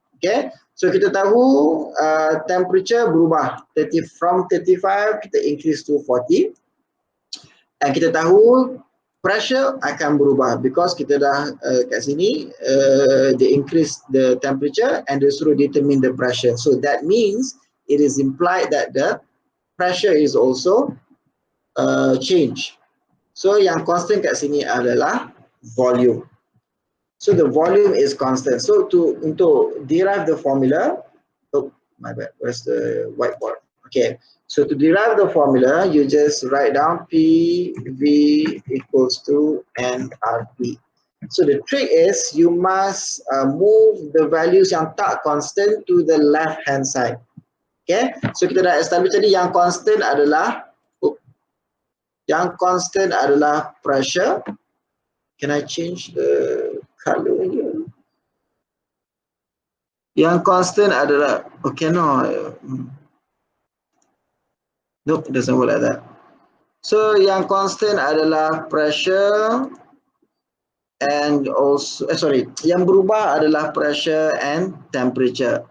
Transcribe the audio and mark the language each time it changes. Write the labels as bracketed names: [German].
[English] Okay, so [Malay] kita tahu [English] temperature berubah from 35 kita increase to 40, [Malay] dan kita tahu [English] pressure [Malay] akan berubah [English] because [Malay] kita dah kat sini [English] they increase the temperature and they [Malay] suruh [English] determine the pressure. So that means it is implied that the pressure is also change. [Malay] So yang constant kat sini adalah volume. [English] So the volume is constant. So [Malay] untuk [English] derive the formula, oh my bad, where's the whiteboard? Okay, so to derive the formula, you just write down PV equals to nRT. So the trick is you must move the values [Malay] yang tak [English] constant to the left hand side. [Malay] Okay, so kita dah establish tadi yang constant adalah pressure. [English] Can I change the color here? [Malay] Yang constant adalah, okay, no. [English] Nope, it doesn't work like that. [Malay] So yang constant adalah pressure [English] and also, [Malay] yang berubah adalah pressure and temperature.